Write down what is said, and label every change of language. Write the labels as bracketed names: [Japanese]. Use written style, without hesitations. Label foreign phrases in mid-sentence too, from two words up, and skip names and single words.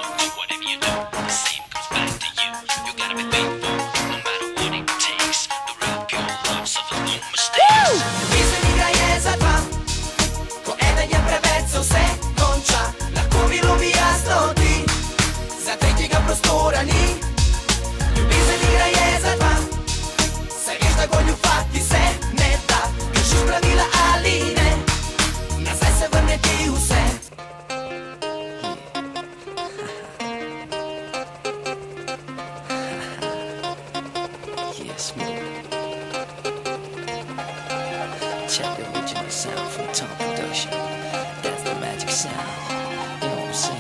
[Slovenian] Ljubezen igra je za dva, ko eden je preveč se vse konča. Lahko bi ljubi jasno ti, za tretjega prostora ni. Ljubezen igra je za dva, saj veš, da goljufati se ne da. Kršiš pravila ali ne, nazaj se vrne ti vse. [English] Yes, man. Check the original sound from Tom Production. That's the magic sound. You know what I'm saying?